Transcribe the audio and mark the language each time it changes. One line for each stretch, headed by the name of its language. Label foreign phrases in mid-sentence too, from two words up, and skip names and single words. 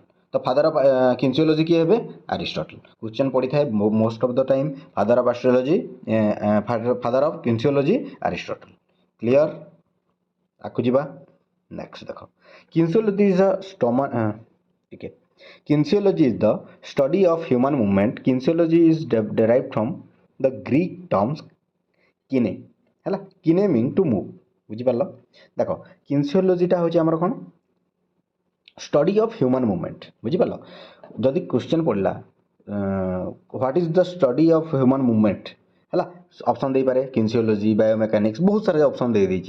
English: ତ father of kinesiology
Odia: କିଏ ହେବେ,
English: ଆରିଷ୍ଟଟଲ। question ପଡ଼ିଥାଏ most of the time, father of astrology, father of kinesiology Aristotle। କ୍ଲିଅର,
Odia: ଆଗକୁ ଯିବା।
English: next ଦେଖ, kinesiology is ଟିକେ Kinesiology is the study of human movement. Kinesiology is derived from the Greek terms kine ହେଲା, kine mean to move,
Odia: ବୁଝିପାରିଲ। ଦେଖ କିନ୍ସିଓଲୋଜିଟା ହେଉଛି ଆମର କ'ଣ,
English: study of human movement,
Odia: ବୁଝିପାରିଲ।
English: ଯଦି କ୍ୱେଶ୍ଚନ୍ ପଡ଼ିଲା what is the study of human movement ହେଲା, option ଦେଇପାରେ kinesiology, biomechanics,
Odia: ବହୁତ ସାରା
English: ଅପସନ୍ ଦେଇଦେଇଛି।